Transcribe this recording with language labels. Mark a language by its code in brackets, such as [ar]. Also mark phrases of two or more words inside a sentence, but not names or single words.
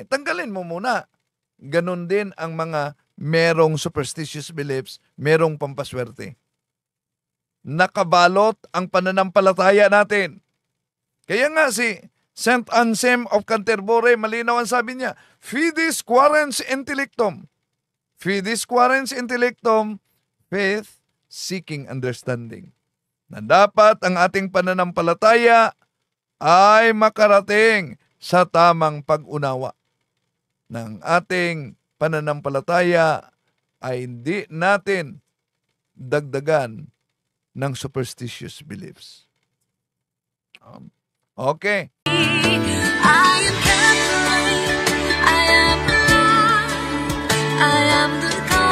[tl] Tanggalin mo muna. Ganon din ang mga merong [en] superstitious beliefs, [tl] merong pampaswerte. Nakabalot ang pananampalataya natin. Kaya nga si Saint Anselm of Canterbury, malinaw ang sabi niya, [la] Fides quaerens intellectum. Fides quaerens intellectum, [en] faith seeking understanding. [tl] Na dapat ang ating pananampalataya ay makarating sa tamang pag-unawa. Ng ating pananampalataya ay hindi natin dagdagan ng [en] superstitious beliefs. [tl] Okay. [en] I am Catholic, I am alive, I am the